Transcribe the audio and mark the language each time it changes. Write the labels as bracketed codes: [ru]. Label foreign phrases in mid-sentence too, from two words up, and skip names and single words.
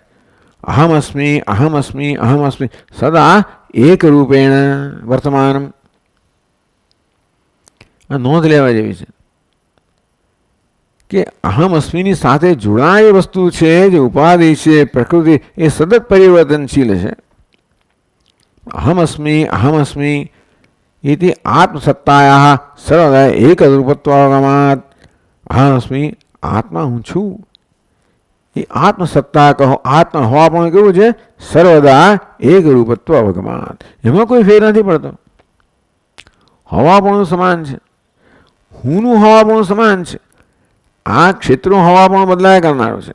[sa] અહમ અસ્મિ અહમ અસ્મિ અહમ અસ્મિ સદા એક રૂપેણ વર્તમાનમ. [gu] આ નોંધ લેવા જેવી છે કે અહમ અસ્મિની સાથે જોડાયેલી વસ્તુ છે, જે ઉપાધિ છે, પ્રકૃતિ, એ સતત પરિવર્તનશીલ છે. [sa] અહમ અસ્મિ इति आत्मसत्तायाः सर्वदा एकरूपत्वागमात् अहम अस्मि, आत्मा [gu] હું છું, એ આત્મસત્તા કહો, આત્મા હોવા પણ કેવું છે? [sa] સર્વદા એક રૂપત્વ અવગમાત. [gu] એમાં કોઈ ફેર નથી પડતો. હવાપણું સમાન છે, હુંનું હવાપણું સમાન છે. આ ક્ષેત્રો હવાપણું બદલાય કરનારો છે.